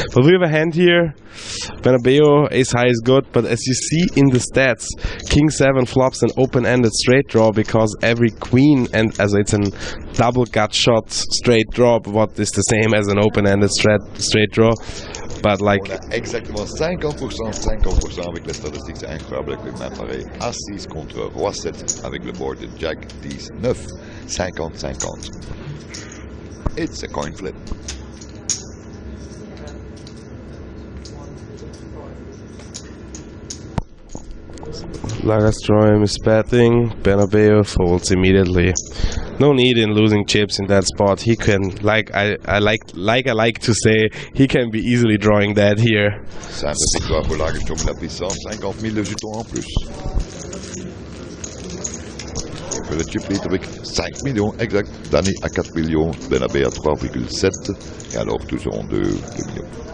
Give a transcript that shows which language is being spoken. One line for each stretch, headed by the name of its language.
English: But we have a hand here. Bernabeu, ace high is good, but as you see in the stats, king 7 flops an open-ended straight draw because every queen, and as it's a double gut shot straight draw, what is the same as an open-ended straight draw. But like,
French: on a exactement 50% avec les statistiques, c'est incroyable avec les mains pareilles. As-6 contre Roi 7 avec le board de Jack 10 9, 50-50.
English: It's a coin flip. Lagerstrom is betting. Bernabeu folds immediately. No need in losing chips in that spot. He can, I like to say, he can be easily drawing that here.
French: Simple victoire pour Lagerstrom, la puissance, 50 000 de jetons en plus. On fait le chip lead avec 5 millions, exact. Danny à 4 millions, Bernabeu à 3,7, et alors tous seront 2 millions.